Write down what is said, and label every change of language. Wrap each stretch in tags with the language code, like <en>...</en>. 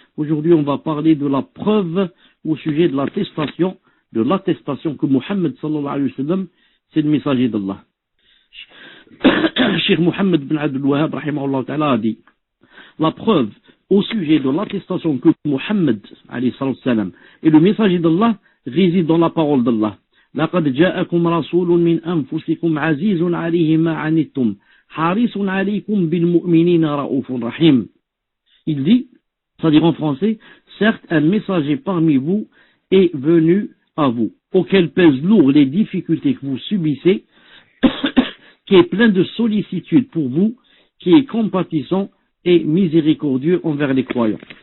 <fr>Aujourd'hui, on va parler de la preuve au sujet de l'attestation que Muhammad sallallahu alayhi wa sallam, c'est le messager d'Allah. Cheikh Muhammad bin Abdul Wahhab rahimahullah ta'ala a dit: la preuve au sujet de l'attestation que Muhammad alayhi salam est le messager d'Allah réside dans la parole d'Allah.</fr> <ar>لقد جاءكم رسول من أنفسكم عزيز عليه ما عنتم حريص عليكم بالمؤمنين رؤوف رحيم.</ar> <fr>Il dit, c'est-à-dire en français, certes un messager parmi vous est venu à vous, auquel pèsent lourd les difficultés que vous subissez, qui est plein de sollicitude pour vous, qui est compatissant et miséricordieux envers les croyants.</fr>